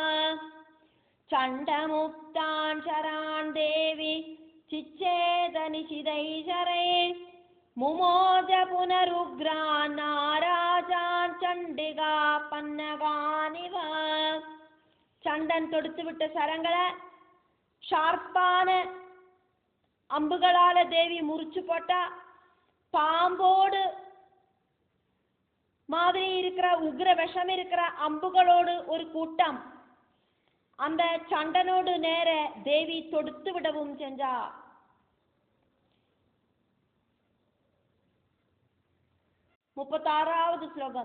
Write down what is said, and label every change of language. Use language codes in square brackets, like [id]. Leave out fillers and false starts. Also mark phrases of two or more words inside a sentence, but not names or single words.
[sa] ചണ്ഡമുക്താൻ ശരാൻ ദേവി ചിച്ഛേദനിശിതൈശരൈ മുമോജ പുനരുഗ്രാൻ നാരാജാൻ ചണ്ഡിക പന്നഗാനിവ. [ml] ചണ്ടൻ തൊടുത്തുവിട്ട ശരങ്ങളെ ഷാർപ്പാന അമ്പുകളാലെ ദേവി മുറിച്ചു [ta] போட்ட பாம்போடு மாதிரி இருக்கிற உக்ர விஷம் இருக்கிற அம்புகளோடு ஒரு கூட்டம் அந்த சண்டனோடு நேர தேவி தொடுத்து விடவும் செஞ்சா. 36வது ஸ்லோகம்.